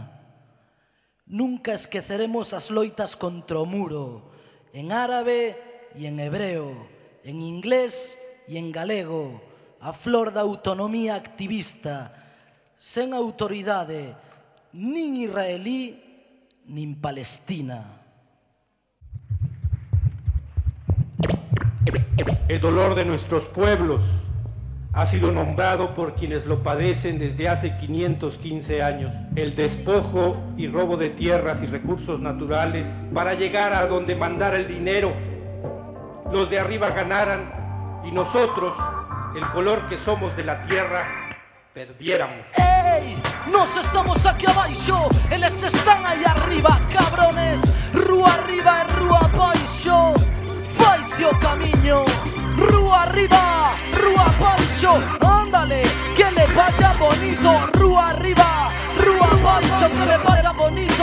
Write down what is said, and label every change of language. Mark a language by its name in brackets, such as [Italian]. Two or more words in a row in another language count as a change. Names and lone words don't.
[Galician] Nunca esqueceremos as loitas contra o muro, en árabe e en hebreo, en inglés e en galego, a flor da autonomía activista, sen autoridade nin israelí nin palestina. [Spanish] El dolor de nuestros pueblos ha sido nombrado por quienes lo padecen desde hace 515 años. El despojo y robo de tierras y recursos naturales para llegar a donde mandara el dinero, los de arriba ganaran y nosotros, el color que somos de la tierra, perdiéramos. ¡Ey! [Galician] Nos estamos aquí abaixo, eles están aí arriba, cabrones. Rúa arriba e rúa abaixo, faise o camiño. Rúa arriba, rúa abaixo, [Spanish] ándale, que le vaya bonito. [Galician] Rúa arriba, rúa abaixo, [Spanish] que le vaya bonito.